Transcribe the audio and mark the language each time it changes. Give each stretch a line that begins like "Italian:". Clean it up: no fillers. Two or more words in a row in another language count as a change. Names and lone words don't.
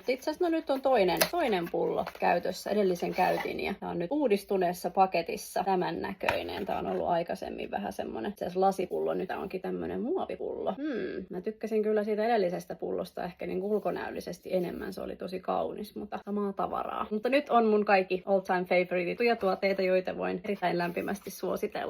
Finnish: Itse asiassa nyt on toinen pullo käytössä. Edellisen käytin ja tämä on nyt uudistuneessa paketissa tämän näköinen. Tämä on ollut aikaisemmin vähän semmonen lasipullo. Nyt tämä onkin tämmönen muovipullo. Mä tykkäsin kyllä siitä edellisestä pullosta ehkä niin ulkonäöllisesti enemmän. Se oli tosi kaunis, mutta samaa tavaraa. Mutta nyt on mun kaikki
English: all time favorite
Finnish: tuotteita, joita voin erittäin lämpimästi suositella.